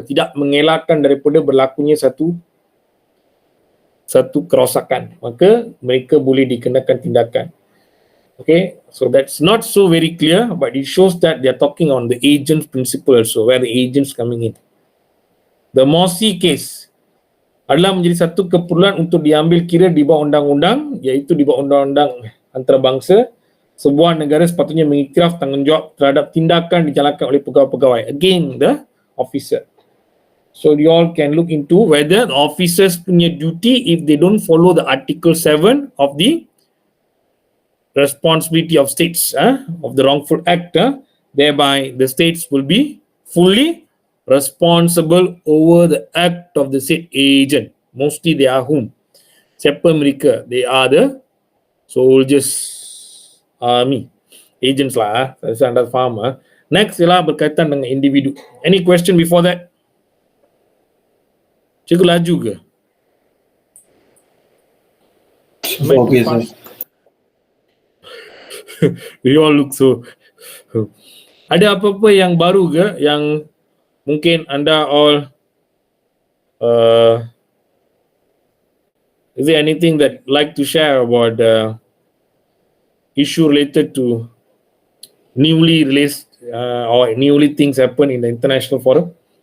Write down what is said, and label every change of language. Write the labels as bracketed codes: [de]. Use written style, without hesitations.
[ms] Tidak mengelakkan daripada berlakunya satu kerosakan, maka mereka boleh dikenakan tindakan. [en] Okay, so that's not so very clear, but it shows that they are talking on the agent principle also, where the agents coming in. The Mossy case [ms] adalah menjadi satu keperluan untuk diambil kira di bawah undang-undang, iaitu di bawah undang-undang antarabangsa. Sebuah negara sepatutnya mengiktiraf tanggungjawab terhadap tindakan dijalankan oleh pegawai-pegawai. [en] Again, the officer. So you all can look into whether the officers punya duty, if they don't follow the Article 7 of the responsibility of states of the wrongful act, thereby the states will be fully responsible over the act of the said agent. Mostly they are whom? [ms] Siapa mereka? [en] They are the soldiers, army, agents lah. [ms] Saya anda faham. Next ialah berkaitan dengan individu. [en] Any question before that? [ms] Cikgu laju ke? [en] Okay, sir. We all look so. [ms] Ada apa-apa yang baru ke yang mungkin anda all [en] is there anything that like to share about issue related to newly released or newly things happen in the international forum?